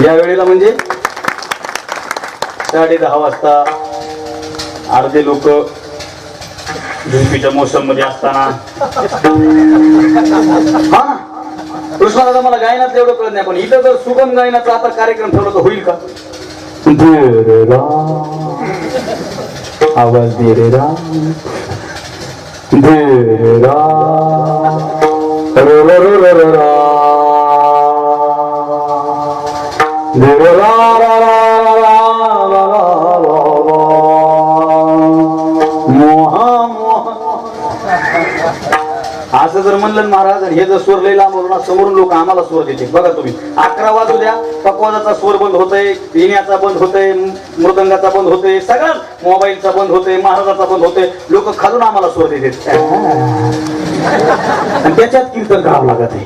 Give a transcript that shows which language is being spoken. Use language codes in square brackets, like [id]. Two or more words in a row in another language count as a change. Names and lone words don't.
[mr] या वेळेला म्हणजे 10:30 वाजता अर्धे लोक झुंपीच्या मोसम मध्ये असताना, हा ना, कृष्णाला मला गायनात एवढं कळत नाही, पण इथं जर सुगम गायनाचा आता कार्यक्रम ठेवला तर होईल का? दे रे आवाज दे रे रा, दे रे रा, रो रो रो रो रो रा, दे रे रा रा रा रा रा रा रा, मोहा मोहा. असं जर म्हणलं महाराज, हे जर स्वर लई लांब होतो ना, समोरून लोक आम्हाला स्वर देते. बघा तुम्ही 11 वाजू द्या, पकवाजाचा स्वर बंद होतोय, पिण्याचा बंद होतोय, मृदंगाचा बंद होतोय, सगळं मोबाईलचा बंद होतोय, महाराजाचा बंद होतोय. लोक खालून आम्हाला स्वर देते आणि त्याच्यात कीर्तन करावं लागत आहे.